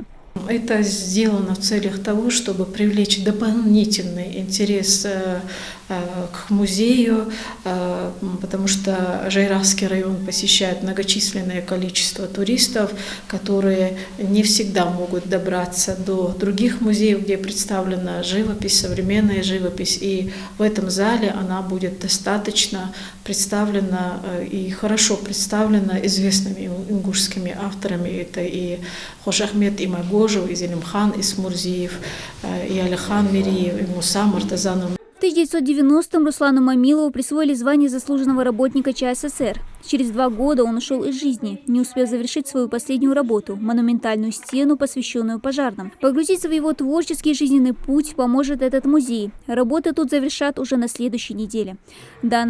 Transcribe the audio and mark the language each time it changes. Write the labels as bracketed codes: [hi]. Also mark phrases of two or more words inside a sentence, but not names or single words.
[ru] Это сделано в целях того, чтобы привлечь дополнительный интерес к музею, потому что Жайрахский район посещает многочисленное количество туристов, которые не всегда могут добраться до других музеев, где представлена живопись, современная живопись. И в этом зале она будет достаточно представлена и хорошо представлена известными ингушскими авторами. Это и Хошахмед Имагожев, и Зелимхан Исмурзиев, и Алихан Мириев, и Муса Мартазанов. В 1990-м Руслану Мамилову присвоили звание заслуженного работника ЧССР. Через 2 года он ушел из жизни, не успев завершить свою последнюю работу – монументальную стену, посвященную пожарным. Погрузиться в его творческий жизненный путь поможет этот музей. Работы тут завершат уже на следующей неделе.